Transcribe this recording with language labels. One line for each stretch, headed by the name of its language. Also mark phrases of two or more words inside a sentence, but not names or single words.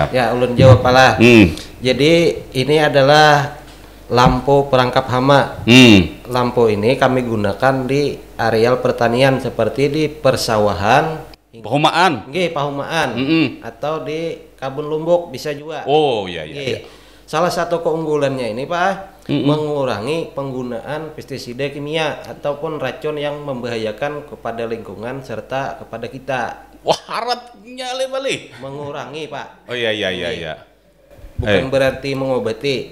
Banjar: Ya, ulun jawab pala. Hmm.
Indonesian: Jadi ini adalah lampu perangkap hama. Lampu ini kami gunakan di areal pertanian seperti di persawahan, Perumahan.
Banjar: nggih, pahumaan, atau di kabun lumbuk bisa juga.
Indonesian: Oh iya.
Banjar: Nggih.
Indonesian: Salah satu keunggulannya ini Pak, mengurangi penggunaan pestisida kimia ataupun racun yang membahayakan kepada lingkungan serta kepada kita.
Banjar: Wah, haratnya balik.
Indonesian: Mengurangi Pak, Oh iya. bukan berarti mengobati,